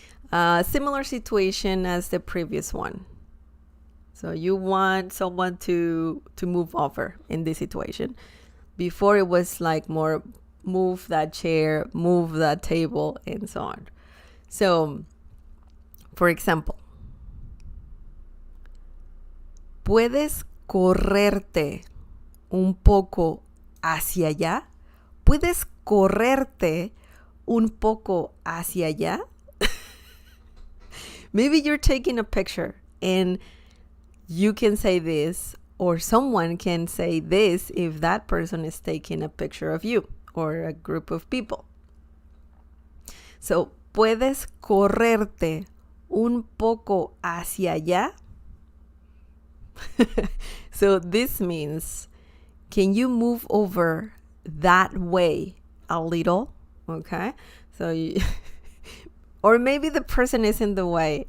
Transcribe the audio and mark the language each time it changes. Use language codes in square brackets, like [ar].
[en] Similar situation as the previous one. So you want someone to move over in this situation. Before it was like more move that chair, move that table, and so on. So, for example, [es] ¿puedes correrte un poco hacia allá? ¿Puedes correrte un poco hacia allá? [en] Maybe you're taking a picture and you can say this, or someone can say this if that person is taking a picture of you or a group of people. [es] So, ¿puedes correrte un poco hacia allá? [en] So this means, can you move over that way a little? Okay, so or maybe the person is in the way.